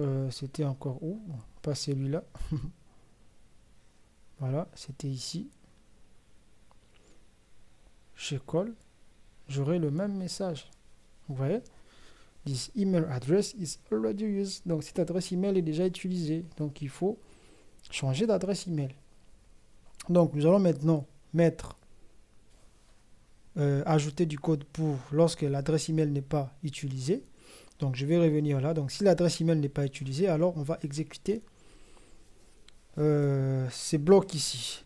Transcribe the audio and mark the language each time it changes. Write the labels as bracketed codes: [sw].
[fr] C'était encore où? Pas celui-là. Voilà, c'était ici. Je colle. J'aurai le même message. Vous voyez? [en] This email address is already used. [fr] Donc cette adresse email est déjà utilisée. Donc il faut changer d'adresse email. Donc nous allons maintenant mettre ajouter du code pour lorsque l'adresse email n'est pas utilisée. Donc je vais revenir là. Donc si l'adresse email n'est pas utilisée, alors on va exécuter ces blocs ici.